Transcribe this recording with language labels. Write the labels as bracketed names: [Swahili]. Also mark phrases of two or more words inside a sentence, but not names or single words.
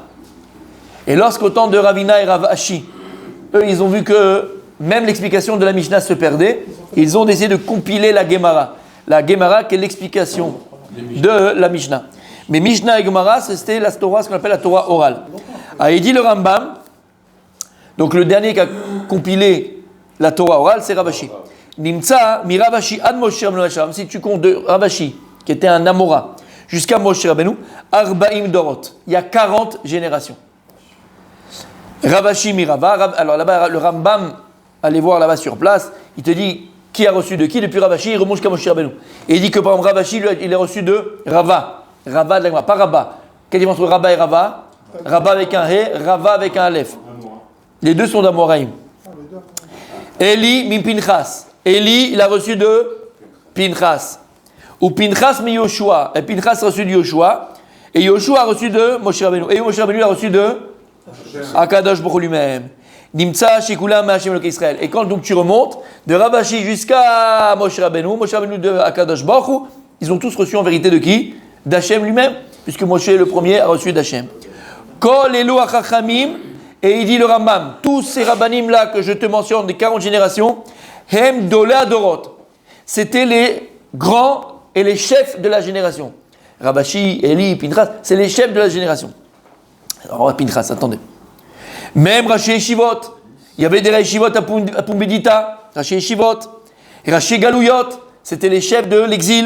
[French] Et lorsqu'au temps de Ravina et Rav Ashi, eux, ils ont vu que même l'explication de la Mishnah se perdait, ils ont décidé de compiler la Gemara. La Gemara, qui est l'explication de la Mishnah. Mais Mishnah et Gemara, c'était la Torah, ce qu'on appelle la Torah orale. Alors, il dit le Rambam, donc le dernier qui a compilé la Torah orale, c'est Rav Ashi. [Hebrew] נמצא מרב אשי עד משה רבינו, [French] si tu comptes de Rav Ashi, qui était un Amora, jusqu'à Moshe Rabbeinu, [Hebrew] ארבעים דורות. [French] Il y a 40 générations. Ravashi Mirava. Alors là-bas, le Rambam, allez voir là-bas sur place, il te dit qui a reçu de qui. Depuis Ravashi, il remonte jusqu'à Moshe Rabbeinu. Et il dit que par exemple, Ravashi, il a reçu de Rava. Rava de la Gemara, pas Rabba. Quelle différence entre Rabba et Rava? Rabba avec un He, Rava avec un Aleph. Les deux sont d'Amoraïm. [Hebrew] עלי מן פנחס. [French] Eli, il a reçu de Pinchas. [Hebrew] ופנחס מיהושע, [French] et Pinchas a reçu de Yoshua, et Yoshua a reçu de Moshe Rabbeinu, et Moshe Rabbeinu a reçu de [Hebrew] הקדוש ברוך הוא [French] lui-même. [Hebrew] נמצא שכולם מהשם אלקי ישראל. [French] Et quand donc tu remontes de Ravashi jusqu'à Moshe Rabbeinu de [Hebrew] הקדוש ברוך הוא, [French] ils ont tous reçu en vérité de qui? D'Hashem lui-même, puisque Moshe le premier a reçu d'Hashem. [Hebrew] כל אלו החכמים, [French] et il dit le Rambam, tous ces rabbanim là que je te mentionne des 40 générations, [Hebrew] הם גדולי הדורות, [French] c'était les grands et les chefs de la génération. Ravashi, Eli, Pinchas, c'est les chefs de la génération. Alors, Pinchas, attendez. Même [Hebrew] ראשי ישיבות, [French] il y avait des Yeshivot à Pumbedita, [Hebrew] ראשי ישיבות, [French] et [Hebrew] ראשי גליות, [French] c'était les chefs de l'exil.